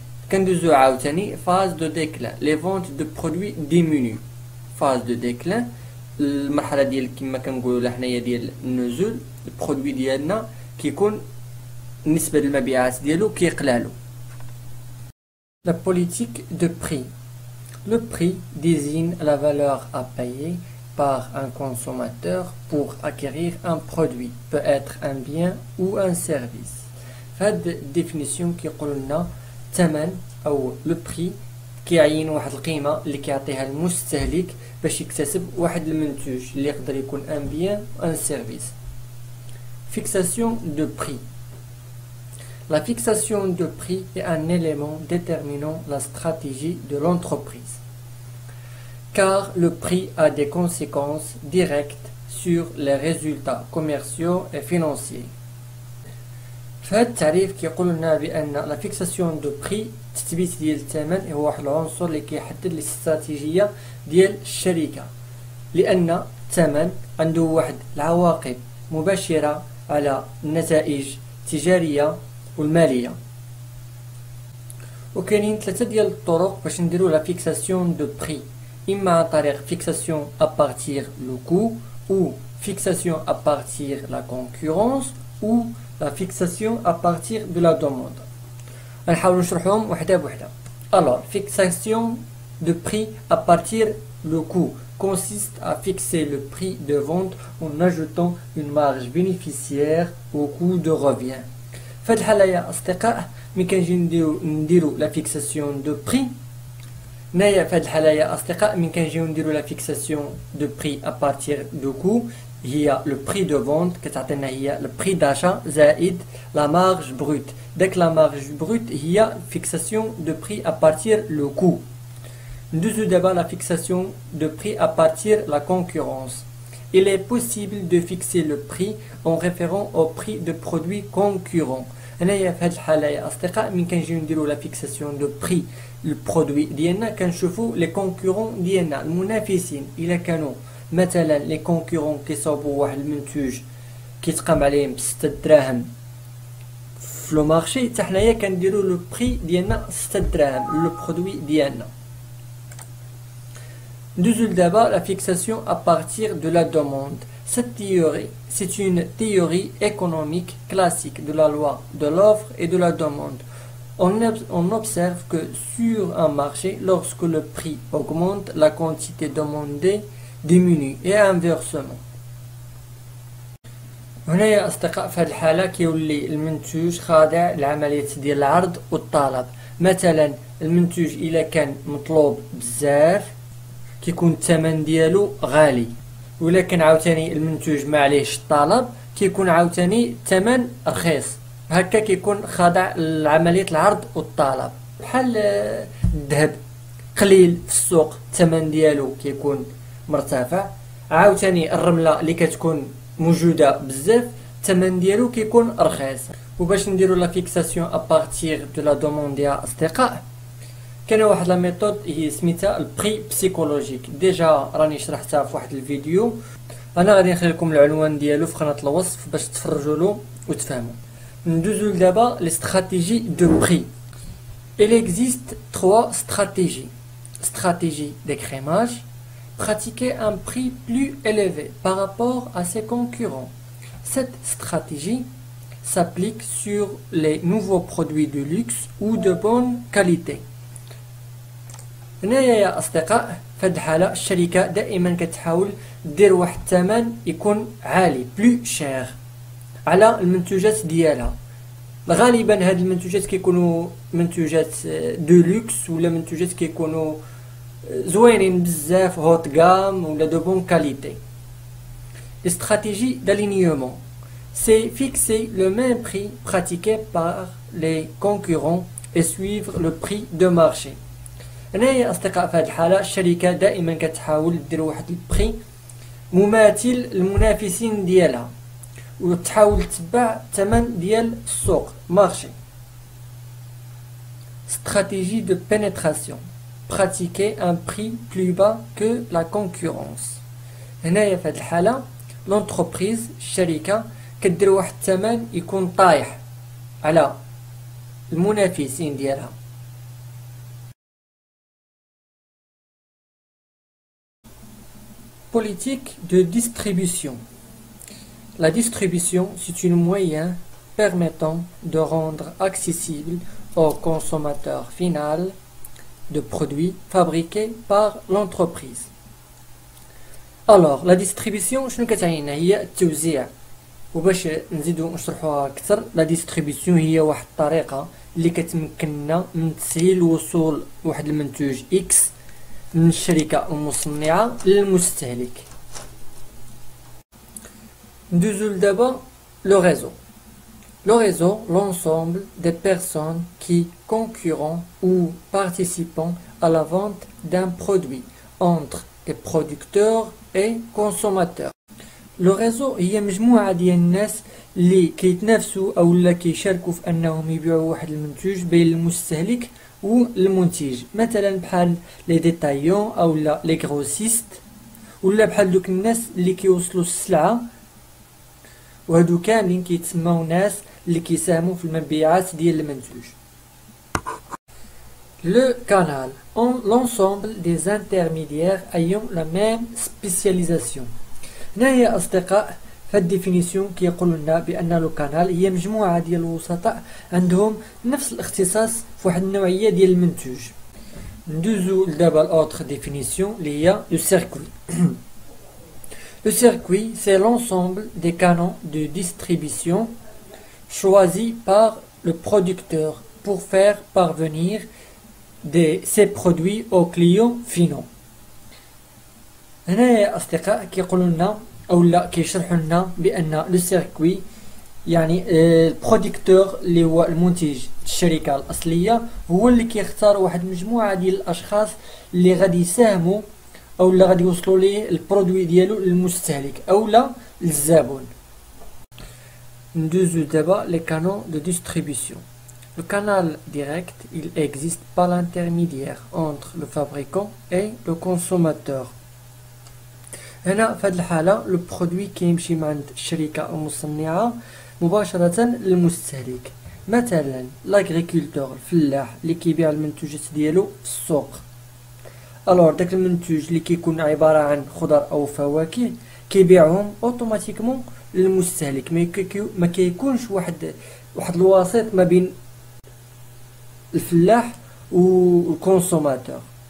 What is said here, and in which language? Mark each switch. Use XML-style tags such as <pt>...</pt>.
<ar>كندوزو عاوتاني فاز دو ديكلان، لي فونت دو برودوي ديمينيو، فاز دو ديكلان المرحله ديال كما كنقولوا لها حنايا ديال النزول، البرودوي ديالنا كيكون النسبه المبيعات ديالو كيقلالو.</ar> <fr>La politique de prix. Le prix désigne la valeur à payer par un consommateur pour acquérir un produit, peut être un bien ou un service.</fr> <ar>هاد définition كيقول لنا الثمن او لو بري كيعين واحد القيمه اللي كيعطيها المستهلك باش يكتسب واحد المنتوج اللي يقدر يكون ان بيان</ar> <fr>ou un service. Fixation de prix. La fixation de prix est un élément déterminant la stratégie de l'entreprise, car le prix a des conséquences directes sur les résultats commerciaux et financiers.</fr> <ar>فهاد التعريف كيقول لنا بان لا فيكساسيون دو بري، التثبيت ديال الثمن هو واحد العنصر اللي كيحدد الاستراتيجيه ديال الشركه، لان الثمن عنده واحد العواقب مباشره على النتائج التجاريه والماليه. وكاينين ثلاثه ديال الطرق باش نديروا لا فيكساسيون دو بري، اما عن طريق فيكساسيون ا بارتير لو كو، او فيكساسيون ا بارتير لا كونكورونس،</ar> <fr>ou la fixation à partir de la demande.</fr> <ar>نحاول نشرحهم وحده بوحده.</ar> <fr>Alors, fixation de prix à partir le coût consiste à fixer le prix de vente en ajoutant une marge bénéficiaire au coût de revient.</fr> <ar>في هاد الحالة يا أصدقاء ملي كنجي نديرو لا فيكساسيون دو بري، هنايا في هاد الحالة يا أصدقاء ملي كنجيو نديرو لا فيكساسيون دو بري</ar> <fr>à partir de coût</fr> <ar>هي لو بري دو فونت كتعطينا هي لو بري داشا زائد لا مارج بروت. داك لا مارج بروت هي فيكساسيون دو بري ا بارتير لو كو. ندوزو دابا لا فيكساسيون دو بري ا بارتير لا كونكورونس.</ar> <fr>Il est possible de fixer le prix en référant au prix de produits concurrents.</fr> <ar>هنايا في هاد الحالة يا أصدقاء من كنجيو نديرو لا فيكساسيون دو بري البرودوي ديالنا كنشوفو لي كونكورون ديالنا المنافسين، إلا كانوا مثلا لي كونكورون كيصاوبوا واحد المنتوج كيتقام عليهم ب6 دراهم في لو مارشي، حتى حنايا كنديروا لو بري ديالنا 6 دراهم لو برودوي ديالنا. ندوزو دابا</ar> <fr>la fixation à partir de la demande. Cette théorie, c'est une théorie économique classique de la loi de l'offre et de la demande. On observe que sur un marché, lorsque le prix augmente, la quantité demandée diminue et inversement.</fr> <ar>هنا يا أصدقاء في هذه الحالة كيولي المنتوج خاضع لعملية ديال العرض والطلب. مثلا المنتوج إلا كان مطلوب بزاف كيكون الثمن ديالو غالي، ولكن عاوتاني المنتوج ما عليهش الطلب كيكون عاوتاني الثمن رخيص. هكا كيكون خاضع لعملية العرض والطلب. بحال الذهب قليل في السوق الثمن ديالو كيكون مرتفع، عاوتاني الرملة اللي كتكون موجودة بزاف الثمن ديالو كيكون رخيص. وباش نديرو لا فيكساسيون ا بارتير دو لا دوموند يا اصدقاء، كاينه واحد لا ميثود هي سميتها البري بسيكولوجيك، ديجا راني شرحتها في واحد الفيديو، انا غادي نخلي لكم العنوان ديالو في قناه الوصف باش تفرجوا له وتفهموا. ندوزو دابا لي استراتيجي دو بري.</ar> <fr>Il existe 3 stratégies. Stratégie d'écrémage, pratiquer un prix plus élevé par rapport à ses concurrents. Cette stratégie s'applique sur les nouveaux produits de luxe ou de bonne qualité.</fr> <ar>هنايا يا أصدقاء في هاد الحالة الشركة دائما كتحاول دير واحد الثمن يكون عالي بلو شير على المنتوجات ديالها. غالبا هاد المنتوجات كيكونوا منتوجات دو لوكس ولا منتوجات كيكونوا زوينين بزاف هوت غام ولا دو بون كاليتي.</ar> <fr>Les stratégies d'alignement, c'est fixer le même prix pratiqué par les concurrents et suivre le prix de marché.</fr> <ar>هنا يا أصدقاء في هذه الحالة الشركة دائما كتحاول دير واحد البري مماثل للمنافسين ديالها وتحاول تتبع الثمن ديال السوق مارشي.</ar> <fr>Stratégie de pénétration, pratiquer un prix plus bas que la concurrence.</fr> <ar>هنايا في هذه الحالة لونتربريز الشركة كدير واحد الثمن يكون طايح على المنافسين ديالها.</ar> <fr>Politique de distribution. La distribution, c'est un moyen permettant de rendre accessible au consommateur final de produits fabriqués par l'entreprise. Alors, la distribution</fr> <ar>شنو كتعني؟ هي التوزيع. وباش نزيدو نشرحوها اكثر، لا ديستريبيسيون هي واحد الطريقه اللي كتمكننا من تسهيل وصول واحد المنتوج اكس من الشركه المصنعه للمستهلك. ندوزو دابا لو réseau.</ar> <fr>Le réseau, l'ensemble des personnes qui concurrent ou participant à la vente d'un produit entre les producteurs et consommateurs.</fr> <ar>لو ريزو هي مجموعة ديال الناس اللي كيتنافسوا اولا كيشاركوا في انهم يبيعوا واحد المنتوج بين المستهلك والمنتج، مثلا بحال لي ديتايون اولا لي غروسيست، ولا بحال دوك الناس اللي كيوصلوا السلعة، وهادو كاملين كيتسموا ناس اللي كيساهموا في المبيعات ديال المنتوج.</ar> <fr>Le canal, l'ensemble des intermédiaires ayant la même spécialisation.</fr> <ar>هنايا أصدقاء في الديفينيسيون كيقولوا لنا بأن لو كانال هي مجموعة ديال الوسطاء عندهم نفس الاختصاص في واحد النوعية ديال المنتوج. ندوزو دابا</ar> <fr>l'autre définition</fr> <ar>اللي هي</ar> <fr>le circuit. Le circuit, c'est l'ensemble des canaux de distribution choisis par le producteur pour faire parvenir ces produits aux clients finaux.</fr> <ar>هنا يا أصدقاء كيقولوا لنا أو لا كيشرحوا لنا بأن لو سيركوي يعني البروديكتور اللي هو المنتج الشركة الأصلية هو اللي كيختار واحد مجموعة ديال الأشخاص اللي غادي يساهموا أو لا غادي يوصلوا ليه البرودوي ديالو للمستهلك أو لا للزبون. ندوزو دابا لي كانون دو ديستريبيسيون.</ar> <fr>Le canal direct, il existe par l'intermédiaire entre le fabricant et le consommateur.</fr> <ar>هنا في هذه الحالة لو برودوي كيمشي من عند الشركة المصنعة مباشرة للمستهلك، مثلا لاغريكولتور الفلاح اللي كيبيع المنتوجات ديالو في السوق. الوغ داك المنتوج اللي كيكون عبارة عن خضر او فواكه كيبيعهم اوتوماتيكمون للمستهلك، ما كيكونش واحد الوسيط ما بين الفلاح والكونسوماتور.</ar>